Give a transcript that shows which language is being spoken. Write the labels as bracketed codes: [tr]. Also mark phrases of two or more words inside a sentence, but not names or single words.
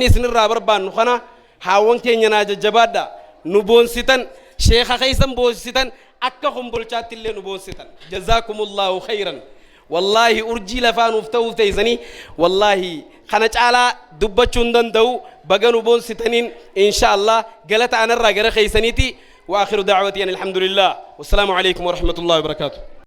[om] isinirraa barbaannu kana haawwan keenya naa jajjabaadha nu boonsitan sheekha keessan boonsitan akka kombolchaatti illee nu boonsitan [ar] جزاكم الله خيرا [om] wallahi urjii lafaanuuf ta'uuf teessanii wallahi kana caalaa dubbachuun danda'u baga nu boonsitaniin [ar] إن شاء الله [om] galata anarraa gara keessaniiti [ar] وآخر دعوانا أن الحمد لله والسلام عليكم ورحمة الله وبركاته